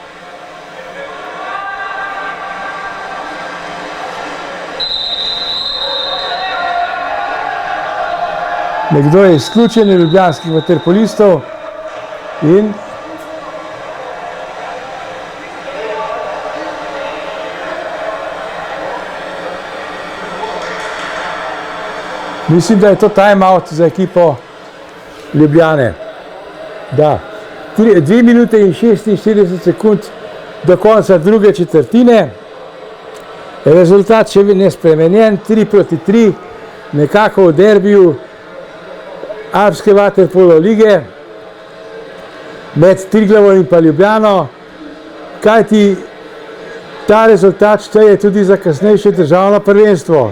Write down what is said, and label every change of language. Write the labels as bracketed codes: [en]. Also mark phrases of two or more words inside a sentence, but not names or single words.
[sl] Nekdo je izključen iz ljubljanskih vaterpolistov in mislim, da je to [en] time out [sl] za ekipo Ljubljane. Da, 2 minute in 46 sekund do konca druge četrtine. Rezultat še nespremenjen, 3-3, nekako v derbiju Alpske vaterpolo lige med Triglavom in pa Ljubljano, kajti Ta rezultat šteje tudi za kasnejše državno prvenstvo.